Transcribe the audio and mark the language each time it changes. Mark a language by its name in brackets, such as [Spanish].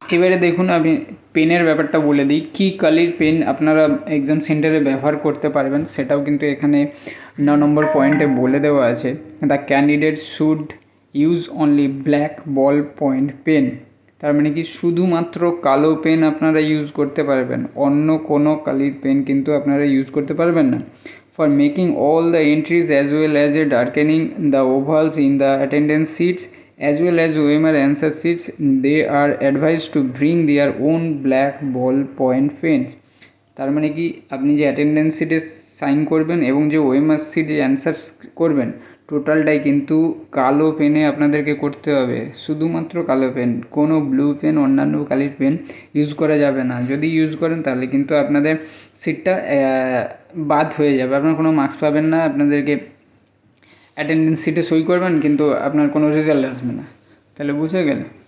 [Bangla] এবারে দেখুন আমি পেনের ব্যাপারটা বলে দিই, কী কালির পেন আপনারা এক্সাম সেন্টারে ব্যবহার করতে পারবেন সেটাও কিন্তু এখানে 9 নম্বর পয়েন্টে বলে দেওয়া আছে। [English] The candidate should use only black ball point pen. [Bangla] তার মানে কি শুধুমাত্র কালো পেন আপনারা ইউজ করতে পারবেন, অন্য কোনো কালির পেন কিন্তু আপনারা ইউজ করতে পারবেন না। [English] For making all the entries as well as darkening the ovals in the attendance sheets as well as OMR answer sheets, they are advised to bring their own black ball point pens। [Bangla] তার মানে কি আপনি যে attendance শিটে sign করবেন এবং যে OMR sheet যে অ্যান্সার করবেন টোটালটাই কিন্তু কালো পেনে আপনাদেরকে করতে হবে, শুধুমাত্র কালো পেন, কোনো ব্লু পেন অন্যান্য কালির পেন ইউজ করা যাবে না। যদি ইউজ করেন তাহলে কিন্তু আপনাদের সিটটা বাদ হয়ে যাবে, আপনার কোনো মার্কস পাবেন না, আপনাদেরকে অ্যাটেন্ডেন্স সিটে সই করবেন কিন্তু আপনার কোনো রেজাল্ট আসবে না। তাহলে বুঝে গেল।